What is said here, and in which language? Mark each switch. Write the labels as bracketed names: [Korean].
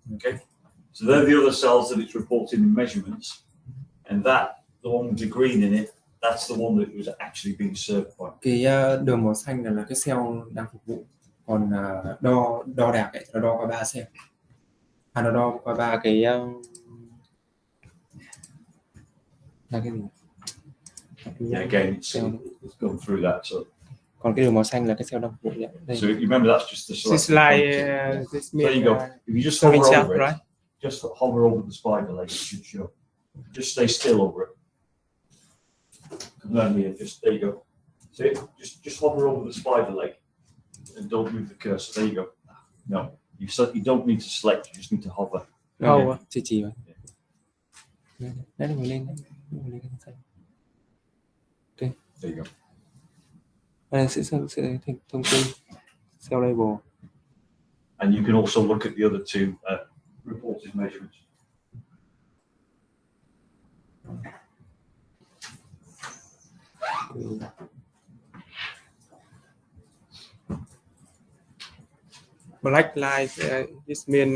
[English] Okay, so they're the other cells that it's reporting in measurements, and the one with the green in it, that's the one that it was actually being served by. [Vietnamese] Cái đường màu xanh là cái cell đang phục vụ, còn đo đạc ấy nó đo qua 3 cell. Nó đo qua 3 cái là cái gì? [English] Yeah, again, it's gone through that. So. [Vietnamese] Còn cái đường màu xanh là cái cell đang phục vụ đây. [English] So you remember that's just the this slide. This there you go. If you just hover over it, right? just hover over the spider leg, it should show. Just stay still over it. Come down here, just there you go. See, just hover over the spider leg and don't move the cursor. There you go. No, you don't need to select, you just need to hover. [Vietnamese] Chỉ vào. Đấy, mình lên cái [English] There you go. [Vietnamese] Đây sẽ thông tin cell label. [English] And you can also look at the other two reported measurements. Black line, this mean